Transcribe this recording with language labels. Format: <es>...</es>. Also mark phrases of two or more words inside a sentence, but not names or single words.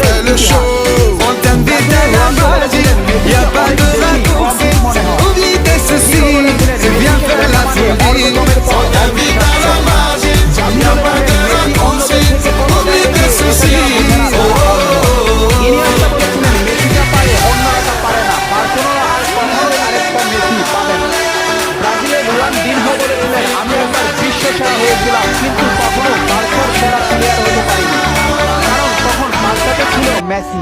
<fr>de show. On t'invite à la magie, y a pas de raccourci. Oublie tes soucis, c'est bien faire la folie. On t'invite à la magie, y a pas de raccourci. Oublie tes soucis.</fr> <bn>আমি একবার বিশ্ব সেরা হয়েছিলাম, কিন্তু কখনো বার্সার সেরা প্লেয়ার হতে পারিনি, কারণ তখন বার্সাতে ছিল মেসি।</bn>